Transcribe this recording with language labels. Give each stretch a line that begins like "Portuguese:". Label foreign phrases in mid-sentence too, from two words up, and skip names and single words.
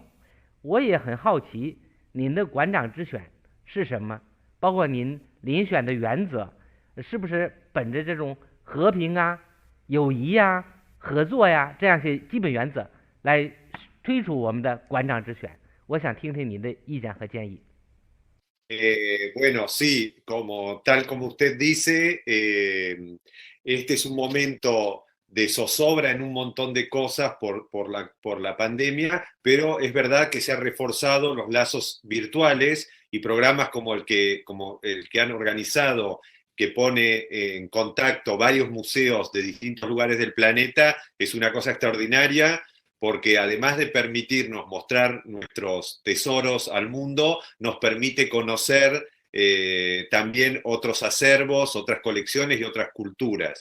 Chinese: 我也很好奇您的馆长之选是什么，包括您遴选的原则是不是本着这种和平啊、友谊啊、合作呀这样些基本原则来推出我们的馆长之选。我想听听您的意见和建议。
Spanish: Bueno, sí, tal como usted dice, este es un momento de zozobra en un montón de cosas por la pandemia, pero es verdad que se han reforzado los lazos virtuales y programas como el que han organizado, que pone en contacto varios museos de distintos lugares del planeta, es una cosa extraordinaria, porque además de permitirnos mostrar nuestros tesoros al mundo, nos permite conocer también otros acervos, otras colecciones y otras culturas.